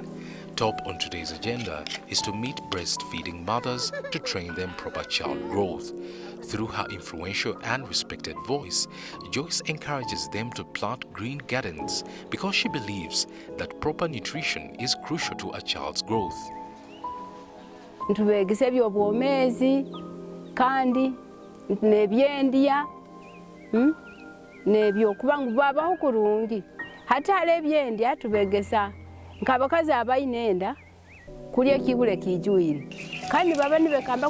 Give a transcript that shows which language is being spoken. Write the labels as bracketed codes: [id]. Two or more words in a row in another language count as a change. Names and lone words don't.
[en] Top on today's agenda is to meet breastfeeding mothers to train them proper child growth. Through her influential and respected voice, Joyce encourages them to plant green gardens because she believes that proper nutrition is crucial to a child's growth. [ttj] Ntubegese ebyobwomezi kandi nebyendia n'ebyokuba ngu bwabaho kurungi hata hali ebyendya tubegesa nk'abakazi abalina enda kulya ekibule kijwire kandi baba nibekamba